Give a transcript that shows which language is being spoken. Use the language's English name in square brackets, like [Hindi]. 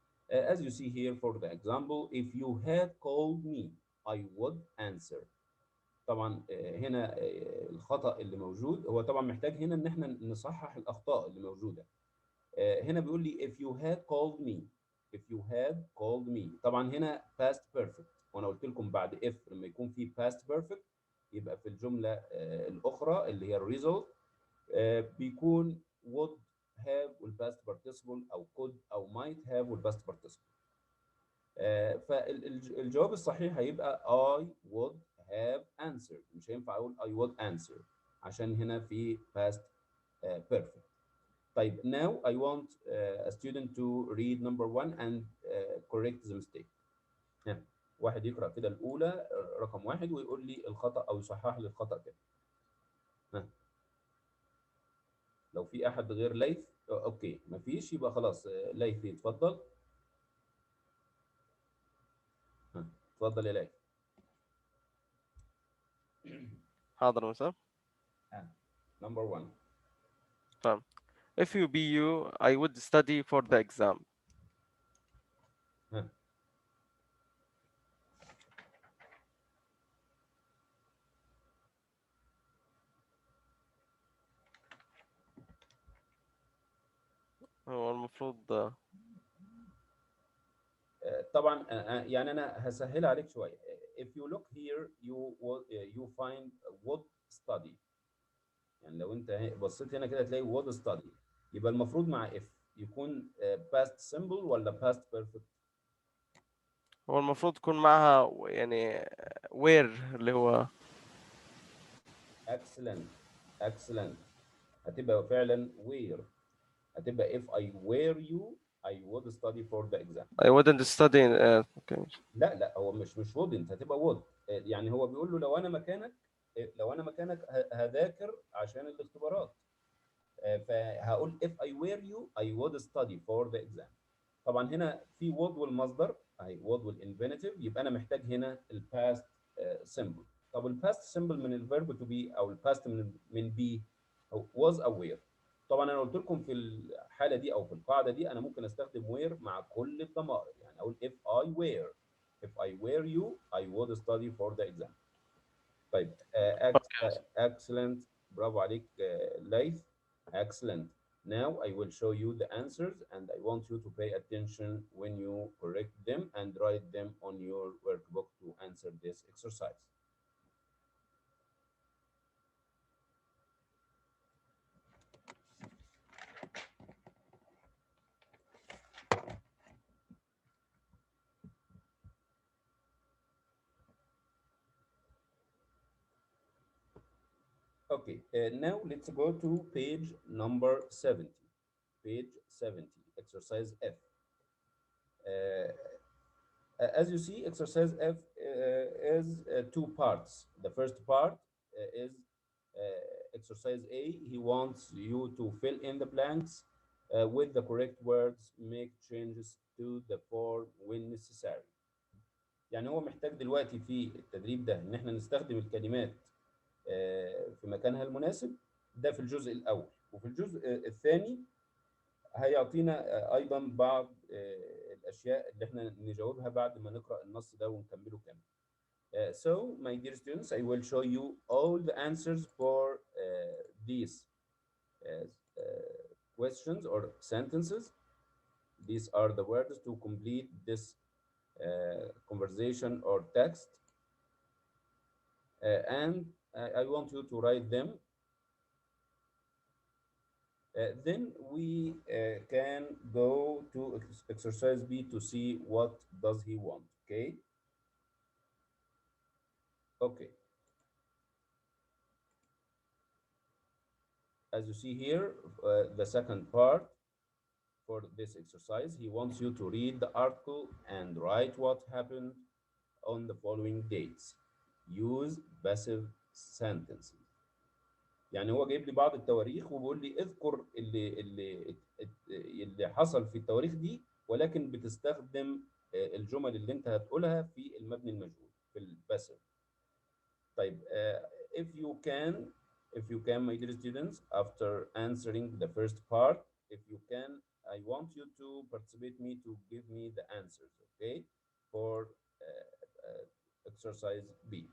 [English] As you see here for the example, if you had called me, I would answer. [Arabic] طبعا هنا الخطأ اللي موجود هو طبعا محتاج هنا ان احنا نصحح الاخطاء اللي موجوده. هنا بيقول لي [English] if you had called me. if you had called me [Arabic] طبعا هنا past perfect، وانا قلت لكم بعد if لما يكون في past perfect يبقى في الجمله الاخرى اللي هي الريزلت بيكون [English] would have [Arabic] وال [English] past participle [Arabic] او could او [English] might have [Arabic] والpast participle. فالجواب الصحيح هيبقى [English] I would have answered. [Arabic] مش هينفع اقول [English] I would answer [Arabic] عشان هنا في [English] past perfect. [Arabic] طيب [English] now I want a student to read number 1 and correct the mistake. [Arabic] واحد يقرأ كده الأولى رقم 1 ويقول لي الخطأ أو يصحح لي الخطأ كده. لو في أحد غير ليث أوكي، مفيش يبقى خلاص ليث اتفضل. اتفضل يا ليث. حاضر مساء. [English] Number 1. [Arabic] تمام. [English] If you be you, I would study for the exam. [Arabic] هو المفروض طبعا يعني انا هسهل عليك شويه. [English] if you look here you find would study. [Arabic] يعني لو انت بصيت هنا كده تلاقي [English] would study، [Arabic] يبقى المفروض مع if يكون [English] past simple [Arabic] ولا [English] past perfect؟ [Arabic] هو المفروض تكون معها يعني where اللي هو [English] excellent excellent. [Arabic] هتبقى فعلا where. هتبقى [English] if I were you I would study for the exam. I wouldn't study okay. [Arabic] لا هو مش wouldn't، هتبقى would. يعني هو بيقول له لو انا مكانك لو انا مكانك هذاكر عشان الاختبارات. فهقول [English] if I were you I would study for the exam. [Arabic] طبعا هنا في would والمصدر اهي would والinfinitive، يبقى انا محتاج هنا الباست symbol. طب الباست symbol من الفيرب to be او الباست من be او was او were. طبعا انا قلت لكم في الحاله دي او في القاعده دي انا ممكن استخدم were مع كل الضمائر، يعني اقول [English] if I were you I would study for the exam. [Arabic] طيب excellent، برافو عليك ليث. [English] excellent. Now I will show you the answers and I want you to pay attention when you correct them and write them on your workbook to answer this exercise. Okay, now let's go to page number 70. Page 70, exercise F. As you see, exercise F is two parts. The first part is exercise A. He wants you to fill in the blanks with the correct words, make changes to the form when necessary. [Arabic] يعني هو محتاج دلوقتي في التدريب ده ان احنا نستخدم الكلمات في مكانها المناسب. ده في الجزء الاول، وفي الجزء الثاني هيعطينا ايضا بعض الاشياء اللي احنا نجاوبها بعد ما نقرا النص ده ونكمله كامل. [English] So my dear students, I will show you all the answers for these questions or sentences. These are the words to complete this conversation or text, and I want you to write them. Then we can go to exercise B to see what does he want. Okay. Okay. As you see here, the second part for this exercise, he wants you to read the article and write what happened on the following dates. Use passive sentences. [Arabic] يعني هو جايب لي بعض التواريخ وبيقول لي اذكر اللي حصل في التواريخ دي، ولكن بتستخدم الجمل اللي انت هتقولها في المبني المجهول في الباسيف. طيب [English] if you can my dear students, after answering the first part, if you can, I want you to participate me to give me the answers, okay, for exercise B.